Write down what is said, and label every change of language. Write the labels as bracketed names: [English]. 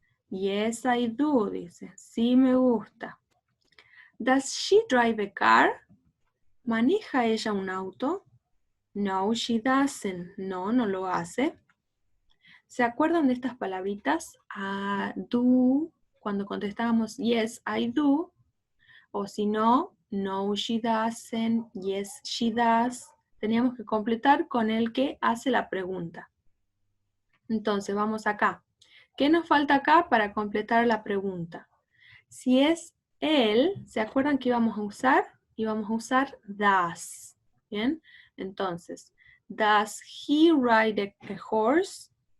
[English] Yes, I do, [Spanish] dice. Sí, me gusta. [English] Does she drive a car? [Spanish] ¿Maneja ella un auto? [English] No, she doesn't. [Spanish] No, no lo hace. ¿Se acuerdan de estas palabritas? Do, cuando contestábamos [English] yes, I do. [Spanish] O si no, [English] no, she doesn't, yes, she does. [Spanish] Teníamos que completar con el que hace la pregunta. Entonces, vamos acá. ¿Qué nos falta acá para completar la pregunta? Si es él, ¿se acuerdan que íbamos a usar? Íbamos a usar does. ¿Bien? [English] Entonces, does he ride a horse?